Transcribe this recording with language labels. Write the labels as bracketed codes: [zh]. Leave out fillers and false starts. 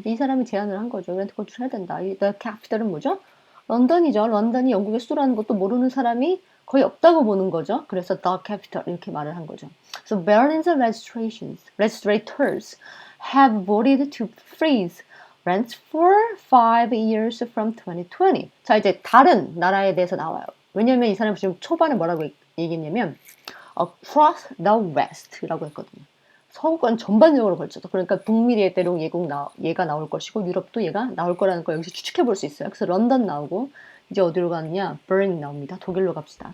[ko] 이 사람이 제안을 한 거죠. 렌트 컨트롤 해야 된다. The capital은 뭐죠? 런던이죠. 런던이 영국의 수도라는 것도 모르는 사람이 거의 없다고 보는 거죠. 그래서 the capital 이렇게 말을 한 거죠. [en] So Berlin's legislators have voted to freeze rents for 5 years from 2020. [ko] 자, 이제 다른 나라에 대해서 나와요. 왜냐면 이 사람이 지금 초반에 뭐라고 얘기했냐면 [en] across the west [ko] 라고 했거든요. 서구권 전반적으로 걸쳐서, 그러니까 북미에 대륙 얘가 나올 것이고 유럽도 얘가 나올 거라는 걸 여기서 추측해 볼 수 있어요. 그래서 런던 나오고 이제 어디로 가느냐? 베를린 나옵니다. 독일로 갑시다.